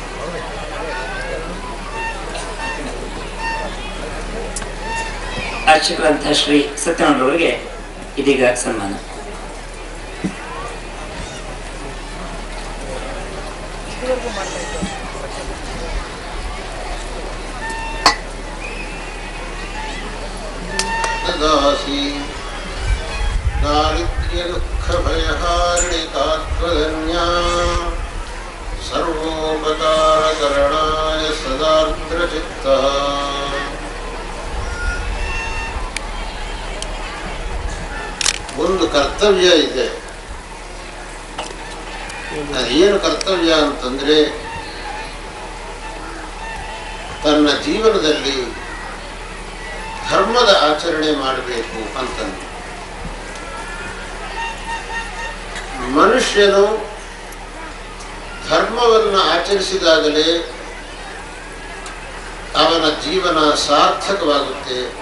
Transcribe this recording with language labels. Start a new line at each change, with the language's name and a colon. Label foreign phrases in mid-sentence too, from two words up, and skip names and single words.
Kannada: ಅರ್ಚಕರಂತಹ ಶ್ರೀ ಸತ್ಯನಾರಾಯಣರವರಿಗೆ ಇದೀಗ ಸನ್ಮಾನ.
Sanskrit: दारिद्र्य दुःख भयहारिणी तात्वधन्या सर्वोपकारकरणाय सदार्द्रचित्तः
Kannada: ಒಂದು ಕರ್ತವ್ಯ ಇದೆ. ಅದೇನು ಕರ್ತವ್ಯ ಅಂತಂದ್ರೆ, ತನ್ನ ಜೀವನದಲ್ಲಿ ಧರ್ಮದ ಆಚರಣೆ ಮಾಡಬೇಕು ಅಂತಂದು. ಮನುಷ್ಯನು ಧರ್ಮವನ್ನು ಆಚರಿಸಿದಾಗಲೇ ಅವನ ಜೀವನ ಸಾರ್ಥಕವಾಗುತ್ತೆ.